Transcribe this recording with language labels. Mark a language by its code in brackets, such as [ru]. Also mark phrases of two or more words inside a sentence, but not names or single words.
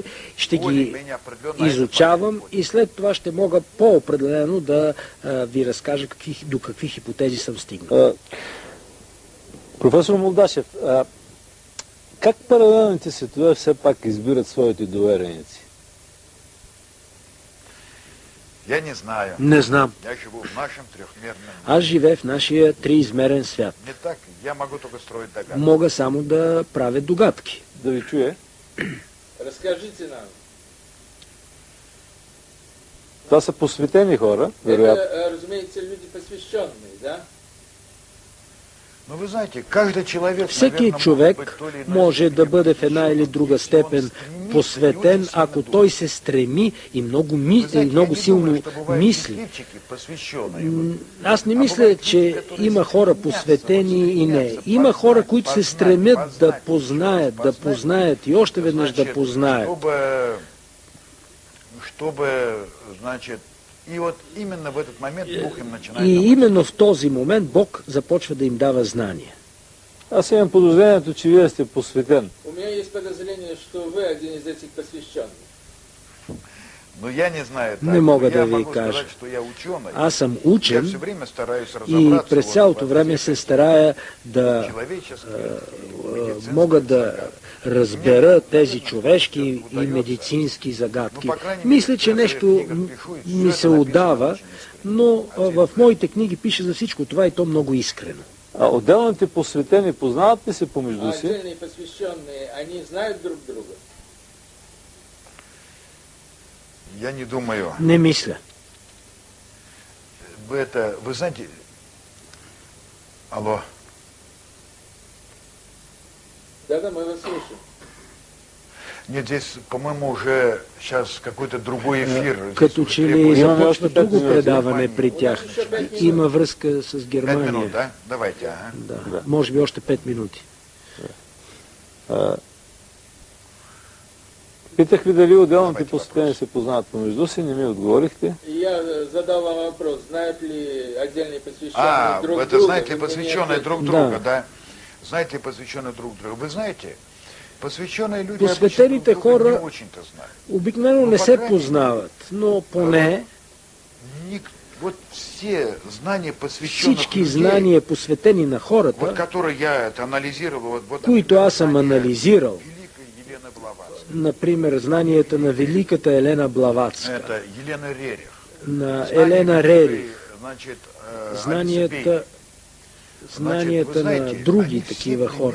[bg] Ще ги изучавам и след това ще мога по-определено да ви разкажа до какви хипотези съм стигнал. Професор Молдашев, как паралелните светове все пак избират своите довереници? [ru] Я не знаю. [bg] Не знам. [ru] Я живу в нашем трехмерном. [bg] Аз живея в нашия триизмерен свят. [ru] Не так, я могу только строить догадки. [bg] Мога само да правя догадки. Да ви чуе. [ru] Разкажите нам. [bg] Това са посветени хора, вероятно. [ru] Это, разумеется, люди посвященные, да? [bg] Всеки човек може да бъде в една или друга степен посветен, ако той се стреми и много силно мисли. Аз не мисля, че има хора посветени и не. Има хора, които се стремят да познаят и още веднъж да познаят. И именно в този момент Бог започва да им дава знания. Аз имам подозрението, че вие сте посветен. [ru] У меня есть подозрение, что вы один из этих посвященных. [bg] Не мога да ви кажа. Аз съм учен и през цялото време се старая да мога да разбера тези човешки и медицински загадки. Мисля, че нещо ми се отдава, но в моите книги пише за всичко това и то много искрено. А отделните посветени познават ли се помежду си? [ru] Отделни посвященные, они знаят друг друга? Я не думаю. [bg] Не мисля. [ru] Вы знаете... Алло. Да, мы вас слышим. Нет, здесь, по-моему, уже сейчас какой-то другой эфир. [bg] Като че ли започва друго предаване при тях. Има връзка с Германия. [ru] 5 минут, да? Давайте, ага. [bg] Да. Може би още 5 минути. Питах ви дали отделните посветени се познават помежду си, не ми отговорихте. [ru] Я задал вам вопрос, знают ли отдельные посвященные друг друга? Знаете ли посвященные друг друга, да? Знаете ли посвященные друг друга? Вы знаете, посвященные люди [bg] посветените хора [ru] не очень-то знают. [bg] Обикновено не се познават, но поне всички знания посветени на хората, които аз съм анализирал, например, знанията на великата Елена Блаватска, на Елена Рерих, знанията на други такива хора.